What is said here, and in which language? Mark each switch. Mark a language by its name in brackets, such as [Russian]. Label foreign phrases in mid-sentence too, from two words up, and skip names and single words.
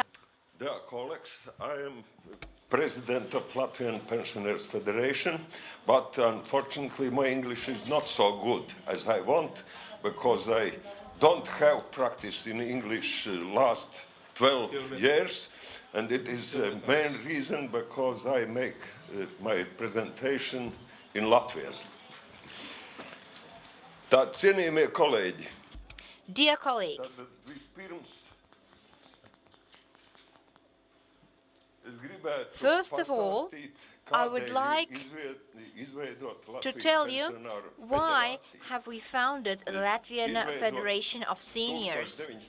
[English] Dear colleagues, I am President of Latvian Pensioners Federation, but unfortunately my English is not so good as I want, because I don't have practice in English last 12 years, and it is the main reason because I make my presentation in Latvian. [Latvian] Tā, cienījamie kolēģi. [English] Dear colleagues, first of all, I would like to tell you why have we founded the Latvian Federation of Seniors.